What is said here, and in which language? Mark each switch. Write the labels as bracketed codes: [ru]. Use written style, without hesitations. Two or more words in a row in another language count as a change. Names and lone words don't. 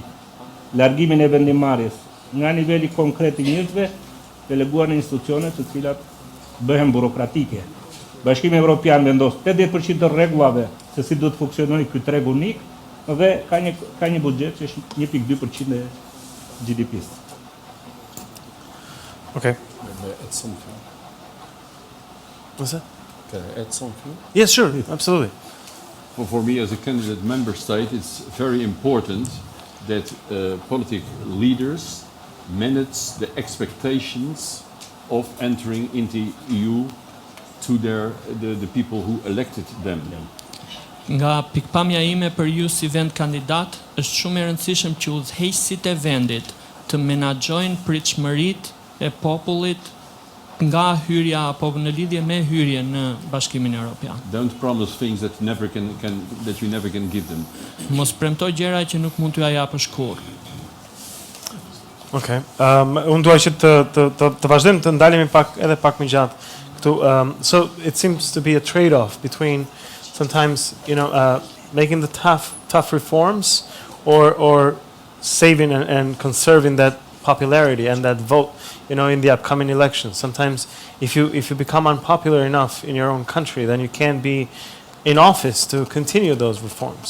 [sq] Largimin e vendimarrjes nga niveli konkret i njerëzve, deleguar në institucione të cilat bëhen burokratike. Bashkimi Evropian vendos 80% të rregullave se si duhet funksionojë ky treg unik dhe ka një buxhet që është 1.2% e GDP-s. [en] Okay. May I add something? What's that? Can I add something? Yes, sure, absolutely. For me, as a candidate member state, it's very important that political leaders manage the expectations of entering into EU to the people who elected them. [sq] Nga pikpamja ime për ju si vend kandidat, është shumë e rëndësishëm që udhëheqësit e vendit të menaxhojnë pritshmëritë e popullit nga hyrja apo në lidhje me hyrjen në Bashkimin Evropian. [en] Don't promise things that that you never can give them. [sq] Mos premtoj gjëra që nuk mund t'ju japësh kurrë. [en] Okay. [sq] Unë dua që të vazhdojmë të ndalemi edhe pak më gjatë këtu. [en] So it seems to be a trade-off between sometimes, making the tough reforms or saving and conserving that popularity and that vote, in the upcoming elections. Sometimes if you become unpopular enough in your own country, then you can't be in office to continue those reforms.